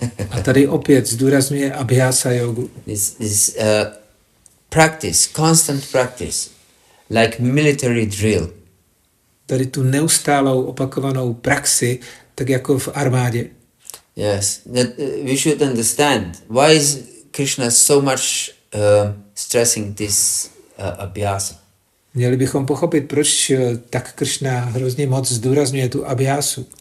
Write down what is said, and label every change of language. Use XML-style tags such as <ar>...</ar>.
<cs>A tady opět zdůrazňuje abhyasa yogu.</cs> <en>This practice, constant practice, like military drill.</en> <cs>Tady tu neustálou opakovanou praxi, tak jako v armádě.</cs> <en>Yes, that we should understand why is Krishna so much stressing this abhyasa.</en> <cs>Měli bychom pochopit, proč tak Krishna hrozně moc zdůrazňuje tu abhyasu.</cs>